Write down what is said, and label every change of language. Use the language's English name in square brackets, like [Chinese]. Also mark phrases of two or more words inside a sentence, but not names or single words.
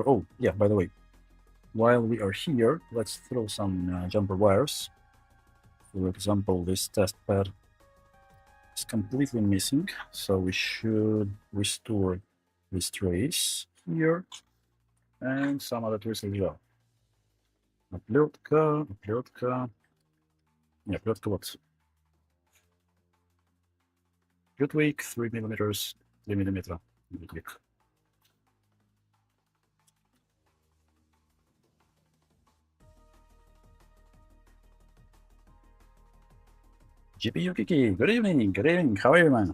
[English] Oh, yeah, by the way, while we are here, let's throw some jumper wires. For example, this test pad is completely missing, so we should restore this trace here and some other trace as well. [Russian] Оплетка. Не, оплетка вот. [English] Good week, 3 millimeters, 3 millimeter. Good week. GPU Kiki, good evening, how are you, man?